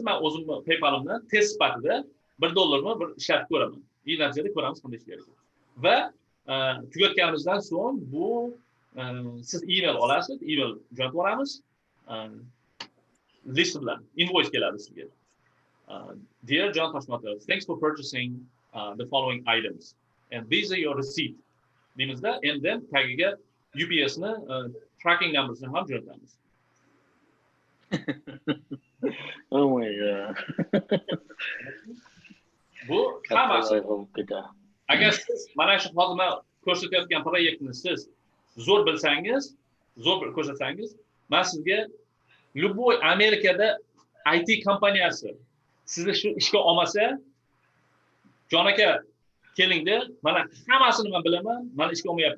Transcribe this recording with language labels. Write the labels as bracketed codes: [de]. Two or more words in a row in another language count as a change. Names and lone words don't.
[uz] Men o'zimni PayPalimdan test sifatida $1 bir ishlatib ko'raman. Natijada ko'ramiz qanday ishlaydi. Va tugatganimizdan so'ng bu siz email olasiz, email jo'natib yuboramiz. List bilan invoice keladi sizga. [en] Dear John Toshmatov, thanks for purchasing the following items. And these are your receipt. [uz] Deymizda, [en] and then [uz] tagiga UPS ni [en] tracking numbersini [uz] ham jo'natamiz. [en] Oh my god. [uz] Bu hammasi. Agar siz mana shu hozir men ko'rsatayotgan proyektni siz zo'r bilsangiz, zo'r ko'rsatsangiz, men sizga любой Amerikada IT kompaniyasi sizni shu ishga olmasa, Jon aka kelingda, mana hammasini men bilaman, meni ishga olmayapti.